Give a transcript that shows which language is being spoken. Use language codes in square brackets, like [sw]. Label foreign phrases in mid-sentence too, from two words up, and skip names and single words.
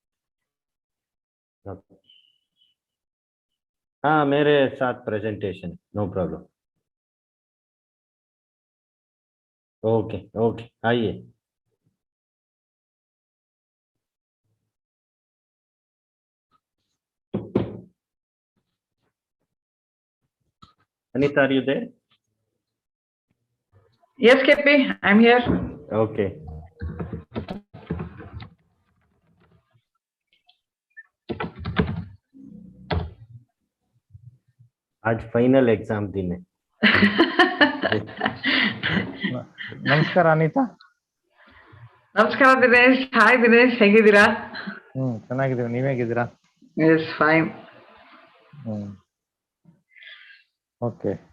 [hi] हाँ, मेरे साथ प्रेजेंटेशन, [en] no problem. okay okay, आइए। Anita, are you there? Yes, KP, I'm here. [hi] Okay. आज [en] final exam [hi] दिन है। [kn] ನಮಸ್ಕಾರ ಅನಿತಾ. ನಮಸ್ಕಾರ ದಿನೇಶ್. ಹಾಯ್ ದಿನೇಶ್, ಹೇಗಿದ್ದೀರಾ? ಚೆನ್ನಾಗಿದ್ದೀವಿ, ನೀವ್ ಹೇಗಿದ್ದೀರಾ? [en] yes fine. [kn] ಓಕೆ.